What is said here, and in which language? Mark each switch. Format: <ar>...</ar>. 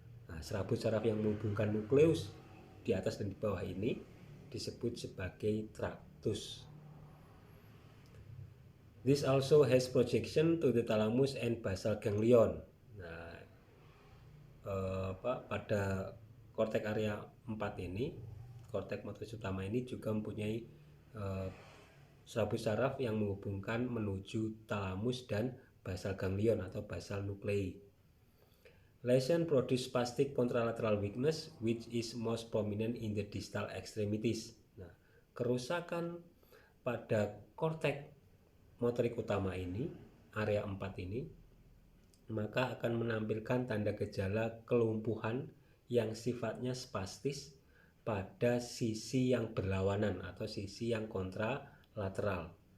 <id>Nah, serabut saraf yang menghubungkan nukleus di atas dan di bawah ini disebut sebagai traktus.</id> <en>This also has projection to the thalamus and basal ganglion.</en> <id>Nah, pada korteks area 4 ini, korteks motoris utama ini juga mempunyai serabut saraf yang menghubungkan menuju thalamus dan basal ganglion atau basal nuclei.</id> <en>Lesion produce spastic contralateral weakness which is most prominent in the distal extremities.</en> <id>Nah, kerusakan pada korteks motorik utama ini, area 4 ini, maka akan menampilkan tanda gejala kelumpuhan yang sifatnya spastis pada sisi yang berlawanan atau sisi yang kontralateral.</id>